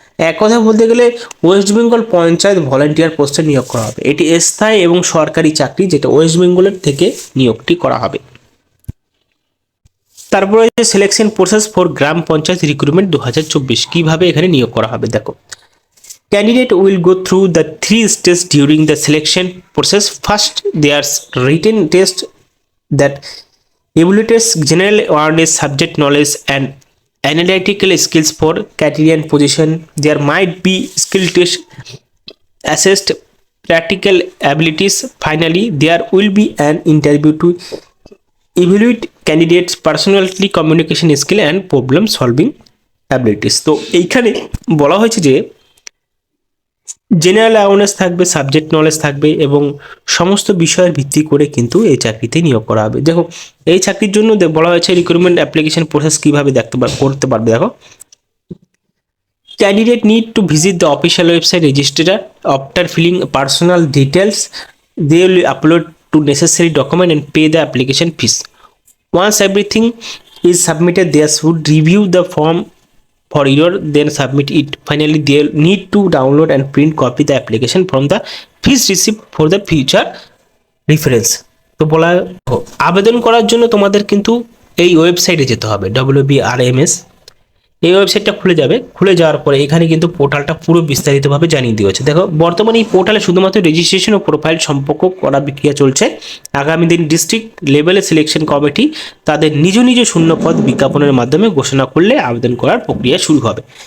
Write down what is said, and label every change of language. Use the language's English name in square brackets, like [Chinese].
[Bangla] এক কথা বলতে গেলে ওয়েস্ট বেঙ্গল পঞ্চায়েত ভলান্টিয়ার পোস্টে নিয়োগ করা হবে। এটি স্থায়ী এবং সরকারি চাকরি, যেটা ওয়েস্ট বেঙ্গলের থেকে নিয়োগটি করা হবে। তারপরে selection process for gram panchayat recruitment 2024, কিভাবে এখানে নিয়োগ করা হবে। [English] দেখো candidate will go through the 3 stages during the selection process. First, there's written test that evaluates general awareness, subject knowledge and analytical skills for criterion position. There might be skill test assessed practical abilities. Finally, there will be an interview to evaluate candidates personality, communication skill and problem solving abilities. [Bangla] তো এইখানে বলা হয়েছে যে general awareness থাকবে, subject knowledge থাকবে এবং সমস্ত বিষয়ের ভিত্তি করে কিন্তু এই চাকরিতে নিয়োগ করা হবে। দেখো এই চাকরির জন্য বলা হয়েছে রিক্রুটমেন্ট অ্যাপ্লিকেশন প্রসেস কিভাবে করতে পারবে। [English] দেখো candidate need to visit the official website registrar after filling personal details, they will upload to necessary document and pay the application fees. Once everything is submitted, they should review the form for error, then submit it. Finally, they need to download and print copy the application from the fees receipt for the future reference. [Bangla] তো বলা আবেদন করার জন্য তোমাদের কিন্তু এই ওয়েবসাইটে যেতে হবে, WBRMS। এই ওয়েবসাইটটা খুলে যাওয়ার পরে এখানে কিন্তু পোর্টালটা পুরো বিস্তারিতভাবে জানিয়ে দিয়েছে। দেখো বর্তমানে এই পোর্টালে শুধুমাত্র রেজিস্ট্রেশন ও প্রোফাইল সম্পর্ক করা বিক্রিয়া চলছে। আগামী দিন ডিস্ট্রিক্ট লেভেলে সিলেকশন কমিটি তাদের নিজ শূন্যপদ বিজ্ঞাপনের মাধ্যমে ঘোষণা করলে আবেদন করার প্রক্রিয়া শুরু হবে।